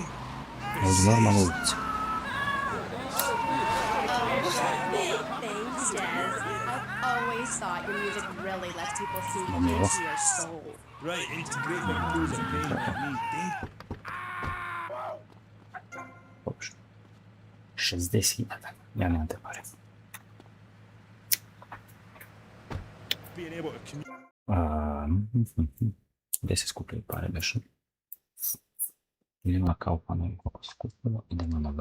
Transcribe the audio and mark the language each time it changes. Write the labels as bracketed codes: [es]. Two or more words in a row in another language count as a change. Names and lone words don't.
[en] Thanks, Jess. I've always thought your music really lets people see into your soul. Right, into great big pools of pain like me, think. [sr] 60.000. Ja nemam te pare. [en] Being able to communicate. [sr] Gdje se skupljaju pare beše? Idemo na Kaupanovi koliko se skupilo, idemo na B.